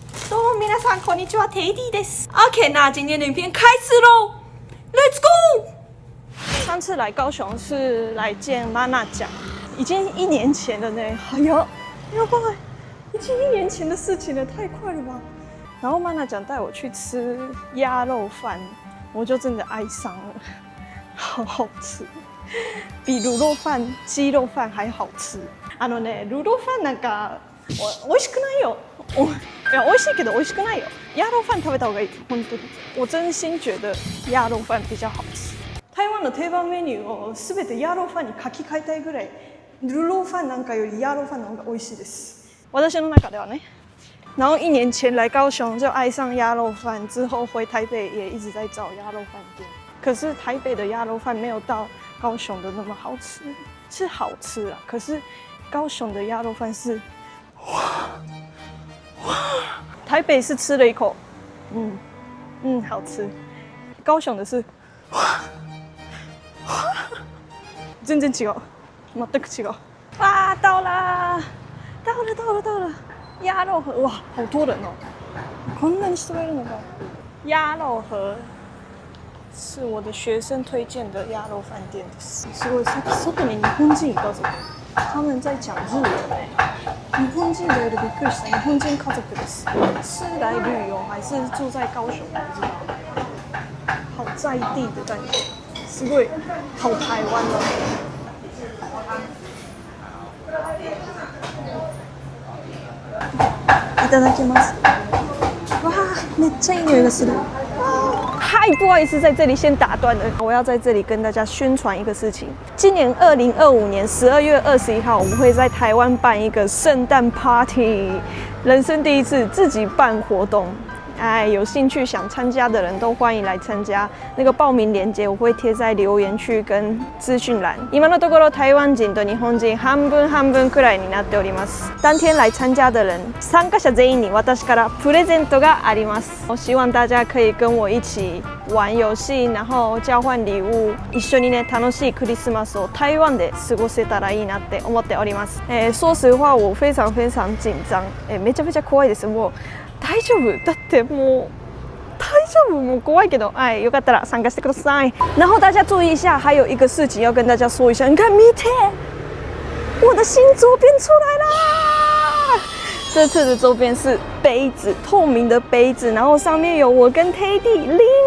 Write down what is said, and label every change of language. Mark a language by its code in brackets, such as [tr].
[ja] どうも皆さんこんにちは、テイディです。OK， [zh] 那今天的影片開始嘍， [en] Let's go！ [zh] 上次來高雄是來見媽娜醬。已經1年前了呢，哎呀，要不然已經1年前的事情了，太快了吧？然後媽娜講帶我去吃鴨肉飯，我就真的愛上了，好好吃，比滷肉飯、雞肉飯還好吃。 [ja] 滷肉飯なんか美味しくないよ。いや美味しいけど美味しくないよ。鴨肉飯食べた方がいい。本当に， [zh] 我真心覺得鴨肉飯比較好吃。 [ja] 台灣の定番メニューを全て鴨肉飯に書き換えたいぐらい。滷肉飯なんかより鴨肉飯の方が美味しいです。私の中ではね。 [zh] 然后1年前来高雄就愛上鴨肉飯，之後回台北也一直在找鴨肉飯店。可是台北的鴨肉飯沒有到高雄的那麼好吃，是好吃啊。可是高雄的鴨肉飯是，台北是吃了一口，好吃。高雄的是， [ja] 全然違う，全く違う。 [zh] 哇，到了，到了。鴨肉河，哇，好多人哦！ [ja] こんなに人がいるのか。 [zh] 鴨肉河是我的学生推薦的鴨肉飯店 [ja] です。すごい、さっき外に日本人いたぞ。 [zh] 他們在講日文日本人的有點 [ja] びっくりした。日本人家族です。 [zh] 是來旅遊還是住在高雄？我不知道。好在地的感覺， [ja] すごい， [zh] 好台灣哦。 [ja] いただきます。哇，めっちゃいい匂いがする。 [zh] 嗨，不好意思，在這裡先打斷了。我要在這裡跟大家宣傳一個事情。今年2025年12月21號，我們會在台灣辦一個聖誕 party， 人生第一次自己辦活動。哎，有興趣想參加的人都歡迎來參加。那個報名鏈接我會貼在留言區跟資訊欄。 [ja] 今のところ台灣人と日本人半分半分くらいになっております。 [zh] 當天來參加的人， [ja] 參加者全員に私からプレゼントがあります。 [zh] 我希望大家可以跟我一起玩遊戲，然後交換禮物， [ja] 一緒にね楽しいクリスマスを台灣で過ごせたらいいなって思っております。 [zh] 說實話我非常非常緊張。 [ja] めちゃめちゃ怖いです。もう大丈夫？だってもう大丈夫？もう怖いけど，哎，よかったら參加してください。 [zh] 然後大家注意一下，還有一個事情要跟大家說一下。你看，見て，我的新周邊出來啦！這次的周邊是杯子，透明的杯子，然後上面有我跟 Teddy 零。